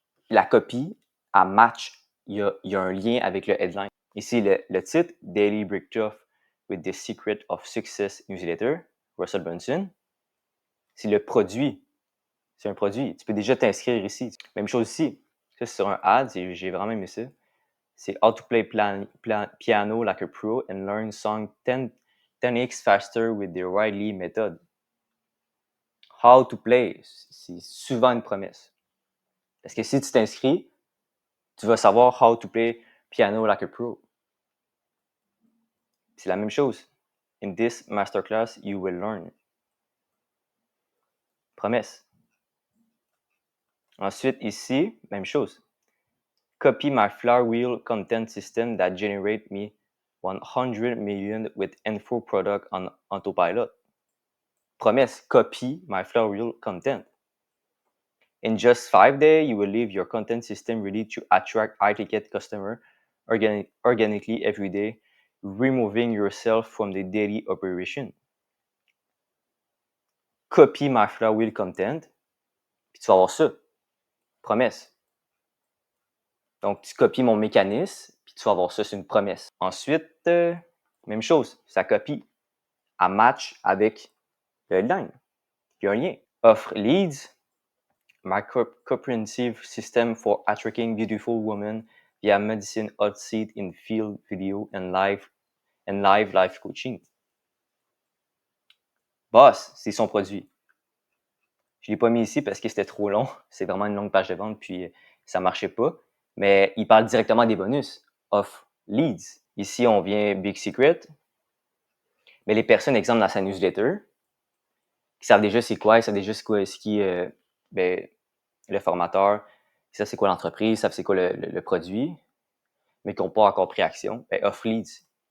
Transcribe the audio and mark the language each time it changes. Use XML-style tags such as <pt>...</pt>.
<fr>La copie, elle match. Il y a un lien avec le headline. Ici, le titre, Daily Breakthrough with the Secret of Success Newsletter, Russell Brunson. C'est le produit. C'est un produit. Tu peux déjà t'inscrire ici. Même chose ici. Ça, c'est sur un ad. J'ai vraiment aimé ça.</fr> <en>C'est How to play piano like a pro and learn song 10x faster with the Riley method.</en> <fr>How to play, c'est souvent une promesse. Parce que si tu t'inscris, tu vas savoir how to play piano like a pro. C'est la même chose.</fr> <en>In this masterclass, you will learn.</en> <fr>Promesse. Ensuite, ici, même chose.</fr> <en>Copy my flywheel content system that generate me 100 million with info product on autopilot. Promesse, copy my flywheel content. In just 5 days, you will leave your content system ready to attract high-ticket customer organically every day, removing yourself from the daily operation.</en> <fr>Copy my flywheel content, puis tu vas avoir ça. Promesse. Donc, tu copies mon mécanisme, puis tu vas avoir ça, c'est une promesse. Ensuite, même chose, ça copie. À match avec le headline. Il y a un lien.</fr> <en>Offre leads, my comprehensive system for attracting beautiful women via medicine, hot seat in field video and live coaching.</en> <fr>Boss, c'est son produit. Je ne l'ai pas mis ici parce que c'était trop long. C'est vraiment une longue page de vente, puis ça ne marchait pas. Mais il parle directement des bonus. Offre leads. Ici, on vient Big Secret. Mais les personnes, exemple, dans sa newsletter, qui savent déjà c'est quoi, ils savent déjà c'est quoi ce qui le formateur, ils savent c'est quoi l'entreprise, ils savent c'est quoi le produit, mais qui n'ont pas encore pris action, off leads.</fr>